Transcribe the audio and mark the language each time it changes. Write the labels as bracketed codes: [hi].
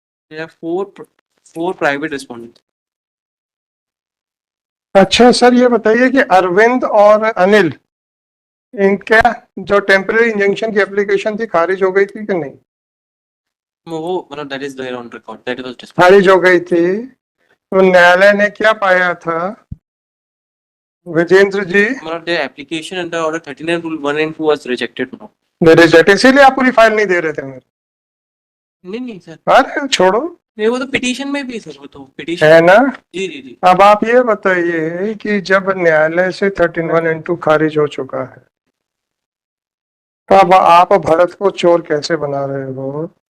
[en] There are four private respondents. [hi] अच्छा sir, ये बताइए कि अरविंद और अनिल, इनका जो टेम्पररी इंजंक्शन की एप्लीकेशन थी खारिज हो गई थी कि नहीं? वो मतलब [en] that is there on record. That was dismissed. [hi] खारिज हो गई थी, तो न्यायालय ने क्या पाया था विजेंद्र जी? [en] मतलब their application under order 39 rule 1 and 2 was rejected now. [hi] Reject, इसीलिए आप पूरी फाइल नहीं दे रहे थे मेरे? नहीं सर, अरे छोड़ो, नहीं वो तो पिटीशन में भी सर, वो तो पिटीशन। है ना? जी जी जी। अब आप ये बताइए कि जब न्यायालय से 13(1) खारिज हो चुका है, तो अब आप भरत को चोर कैसे बना रहे हो?